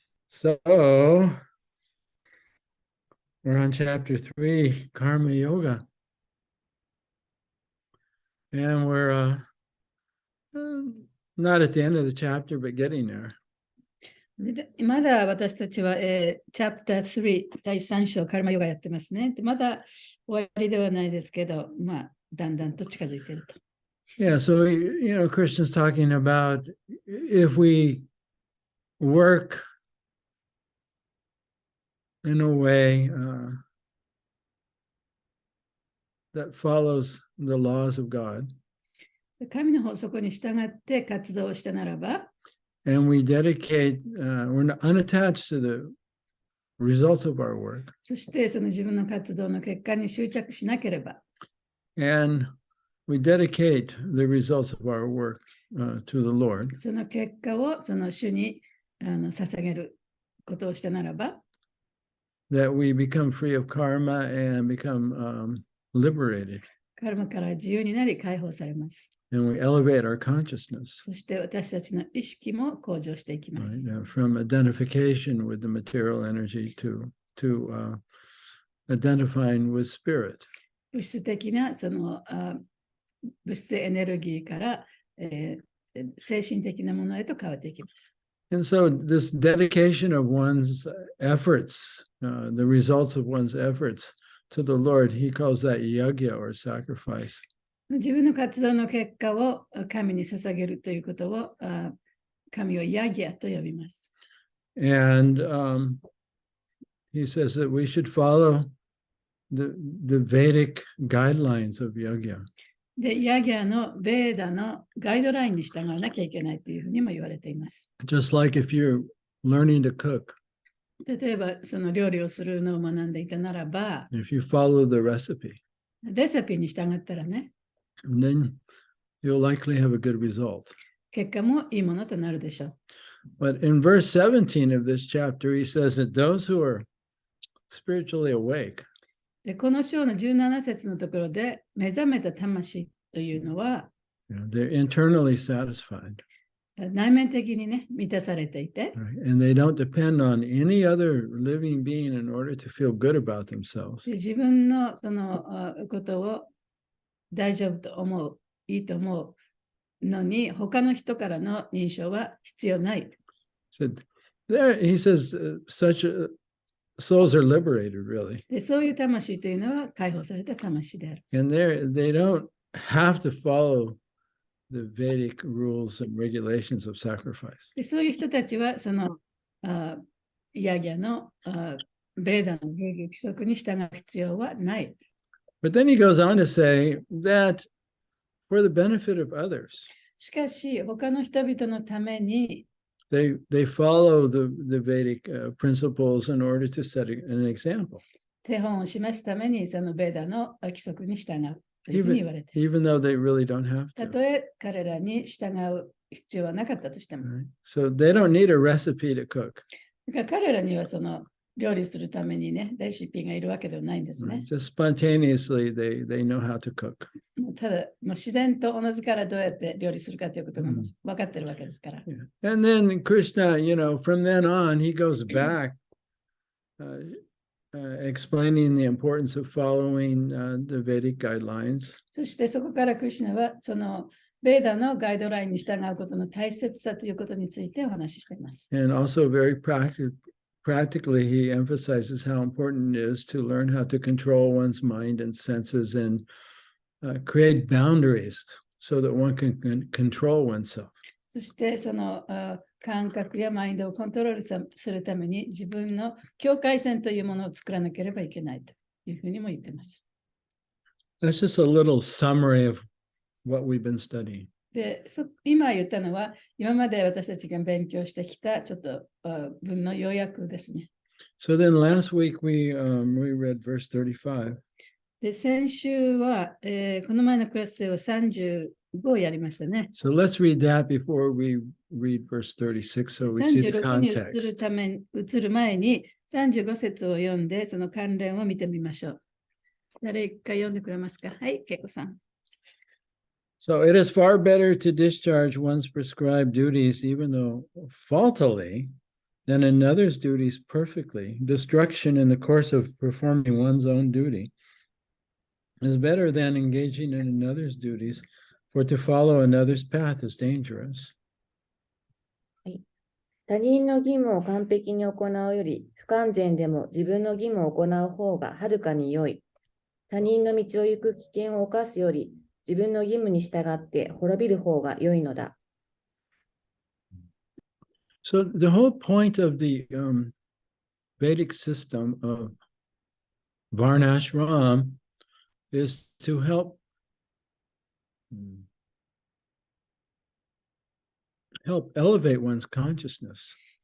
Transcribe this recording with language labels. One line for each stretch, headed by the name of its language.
English: So, we're on chapter 3, Karma Yoga. And we're not at the end of the chapter, but getting there.
Japanese: でまだ私たちは、チャプター3、第3章、カルマヨガやってますね。でまだ終わりではないですけど、まあ、だんだんと近づいていると。
English: Yeah, so, Krishna's talking about if we work in a way that follows the laws of God.
Japanese: 神の法則に従って活動をしたならば、
English: And we dedicate, we're unattached to the results of our work.
Japanese: そしてその自分の活動の結果に執着しなければ、
English: And we dedicate the results of our work to the Lord.
Japanese: その結果をその主に捧げることをしたならば、
English: That we become free of karma and become liberated.
Japanese: カルマから自由になり解放されます。
English: And we elevate our consciousness.
Japanese: そして私たちの意識も向上していきます。
English: Right? From identification with the material energy to identifying with spirit.
Japanese: 物質的なその物質エネルギーから、精神的なものへと変わっていきます。
English: And so this dedication of one's efforts, the results of one's efforts to the Lord, he calls that yajna or sacrifice.
Japanese: 自分の活動の結果を神に捧げるということを神はヤギャと呼びます。
English: And he says that we should follow the Vedic guidelines of yajna.
Japanese: で、ヤギャのベーダのガイドラインに従わなきゃいけないというふうにも言われています。
English: Just like if you're learning to cook.
Japanese: 例えば、その料理をするのを学んでいたならば、
English: If you follow the recipe,
Japanese: レシピに従ったらね、
English: then you'll likely have a good result.
Japanese: 結果もいいものとなるでしょう。
English: But in verse 17 of this chapter, he says that those who are spiritually awake,
Japanese: でこの章の17節のところで、目覚めた魂というのは、
English: they're internally satisfied.
Japanese: 内面的にね、満たされていて、
English: Right? And they don't depend on any other living being in order to feel good about themselves.
Japanese: で自分のそのことを大丈夫と思う、いいと思うのに、他の人からの認証は必要ない。
English: So there, he says, such souls are liberated, really.
Japanese: でそういう魂というのは解放された魂である。
English: And they don't have to follow the Vedic rules and regulations of sacrifice.
Japanese: でそういう人たちは、そのヤギャのベーダの礼儀規則に従う必要はない。
English: But then he goes on to say that for the benefit of others,
Japanese: しかし、他の人々のために、
English: they follow the Vedic principles in order to set an example.
Japanese: 手本を示すためにそのベーダの規則に従うというふうに言われている。
English: even though they really don't have
Japanese: た
English: to.
Japanese: とえ彼らに従う必要はなかったとしても。
English: Right? So they don't need a recipe to cook.
Japanese: だから彼らにはその料理するためにね、レシピがいるわけではないんですね。
English: Right? Just spontaneously, they know how to cook.
Japanese: もうただ、もう自然とおのずからどうやって料理するかということがもう分かってるわけですから。
English: Yeah. And then Krishna, from then on, he goes back explaining the importance of following the Vedic guidelines.
Japanese: そしてそこからクリシュナはそのベーダのガイドラインに従うことの大切さということについてお話ししています。
English: And also very practically, he emphasizes how important it is to learn how to control one's mind and senses and create boundaries so that one can control oneself.
Japanese: そしてその感覚やマインドをコントロールするために自分の境界線というものを作らなければいけないというふうにも言っています。
English: That's just a little summary of what we've been studying.
Japanese: で今言ったのは今まで私たちが勉強してきたちょっと文の要約ですね。
English: So then last week we read verse 35.
Japanese: で先週は、この前のクラスでは35をやりましたね。
English: So let's read that before we read verse 36 so we see the
Japanese: 36に移
English: context.
Japanese: 移る前に35節を読んでその関連を見てみましょう。誰一回読んでくれますか？はい、ケイコさん。
English: So it is far better to discharge one's prescribed duties, even though faultily, than another's duties perfectly. Destruction in the course of performing one's own duty is better than engaging in another's duties, for to follow another's path is dangerous.
Japanese: 他人の義務を完璧に行うより、不完全でも自分の義務を行う方がはるかに良い。他人の道を行く危険を冒すより、自分の義務に従って滅びる方が良いのだ。
English: So the whole point of the Vedic system of Varnashram is to help elevate one's consciousness.